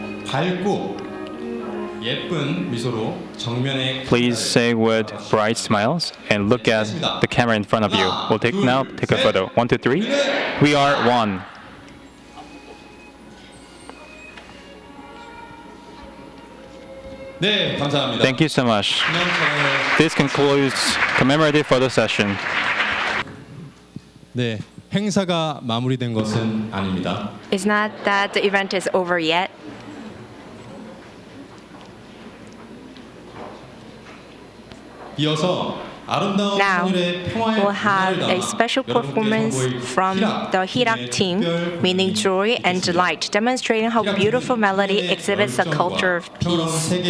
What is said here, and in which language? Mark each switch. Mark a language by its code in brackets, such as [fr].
[ko] 밝고 예쁜 미소로 정면에 [en] Please say with bright smiles and look at the camera in front of you. We'll take a photo. 1, 2, 3. We are one. [ko] 네, 감사합니다. [en] Thank you so much. [ko] 기념 촬영을 [en] This concludes commemorative photo session. [ko] 네, 행사가 마무리된 것은 아닙니다. [en] It's not that the event is over yet. [ko] 이어서 [en] Now, we'll have a special performance from the Hirak team, meaning joy and delight, demonstrating how beautiful melody exhibits a culture of peace.